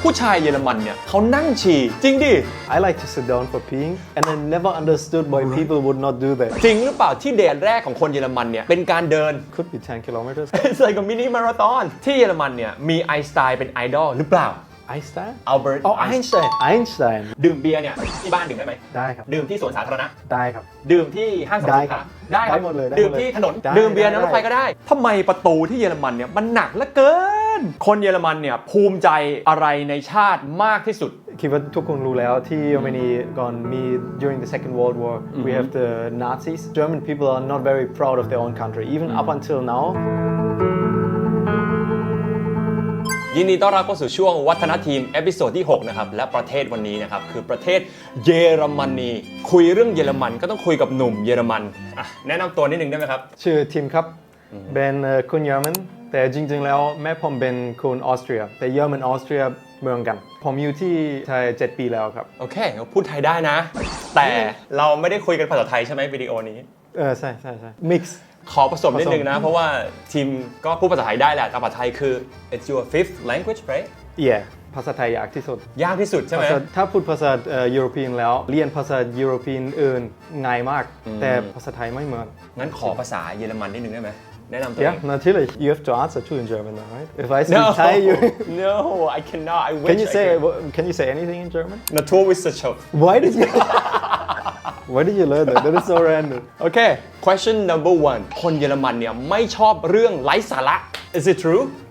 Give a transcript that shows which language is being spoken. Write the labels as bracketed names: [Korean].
[Thai] ผู้ชายเยอรมันเนี่ยเขานั่งฉี่จริงดิ [English] I like to sit down for peeing and I never understood why people would not do that. [Thai] จริงหรือเปล่าที่เดทแรกของคนเยอรมันเนี่ยเป็นการเดิน [English] Could be 10 kilometers. It's like a mini marathon [Thai] ที่เยอรมันเนี่ยมีไอน์สไตน์เป็นไอดอลหรือเปล่า [English] Einstein? [Thai] อัลเบิร์ต [English] Oh, Einstein. Einstein. [Thai] ดื่มเบียร์เนี่ยที่บ้านดื่มได้ไหม ได้ครับ ดื่มที่สวนสาธารณะ ได้ครับ ดื่มที่ห้างสรรพสินค้าได้ครับ ได้หมดเลยได้หมดเลย ดื่มที่ถนน ได้ ดื่มเบียร์ใน ได้ รถไฟก็ได้ทำไมประตูที่เยอรมันเนี่ยมันหนักเหลือเกิน คนเยอรมันเนี่ยภูมิใจอะไรในชาติมากที่สุด คิดว่าทุกคนรู้แล้วที่เยอรมนีก่อนมี [English] during the Second World War we have the Nazis. German people are not very proud of their own country even up until now. [Thai] ยินดีต้อนรับเข้าสู่ช่วงวัฒนทีมเอพิโซดที่ 6 นะครับและประเทศวันนี้นะครับคือประเทศเยอรมนีคุยเรื่องเยอรมันก็ต้องคุยกับหนุ่มเยอรมันอ่ะแนะนำตัวนิดนึงได้ไหมครับ ชื่อทิมครับเป็นคนเยอรมันแต่จริงๆแล้วแม่ผมเป็นคนออสเตรียแต่เยอรมันออสเตรียเมืองกันผมอยู่ที่ไทย7 ปีแล้วครับ โอเคพูดไทยได้นะ แต่เราไม่ได้คุยกันภาษาไทยใช่ไหมวิดีโอนี้ ใช่mix ขอผสมนิดนึงนะเพราะว่าทีมก็พูดภาษาไทยได้แหละแต่ภาษาไทยคือ [English] it's your fifth language right yeah [Thai] ภาษาไทยยากที่สุด ยากที่สุดใช่ไหม ถ้าพูดภาษายุโรเปียนแล้วเรียนภาษายุโรเปียนอื่นง่ายมากแต่ภาษาไทยไม่เหมือน งั้นขอภาษาเยอรมันนิดนึงได้ไหมแนะนำตัวเอง [English] Yeah, [German] natürlich. [English] You have to answer too in German, though, right? If I speak Thai, you no I cannot I wish can you say anything in German? [German] Naturwissenschaft [English] Why did you learn that? That is so random. [Thai] โอเค [English] question number one [Thai] คนเยอรมันเนี่ยไม่ชอบเรื่องไร้สาระ [English] is it true